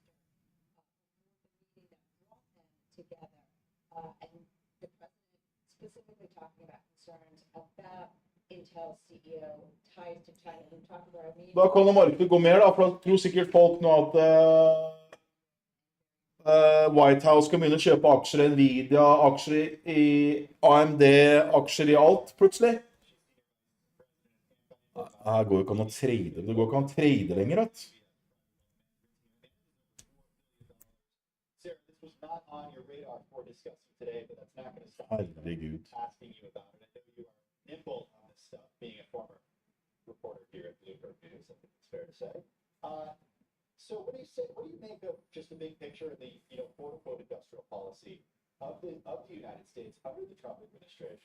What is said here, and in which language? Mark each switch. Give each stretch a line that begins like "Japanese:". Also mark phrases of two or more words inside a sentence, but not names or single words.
Norwegian: Da kan jo markedet gå mer, da, for da tror sikkert folk nå at White House skal begynne å kjøpe aksjer i Nvidia, aksjer i AMD, aksjer i alt, plutselig. Her går jo ikke an å trade, det går ikke an å trade lenger, vet du.
English: Sarah, this was not on your radar for discussing today, but that's not going to stop
Norwegian: Herregud.
English: me from asking you about it. I know you are nimble on this stuff, being a former reporter here at Bloomberg News, I think it's fair to say. So what do you make of just the big picture of the, quote-unquote industrial policy of the United States under the Trump administration?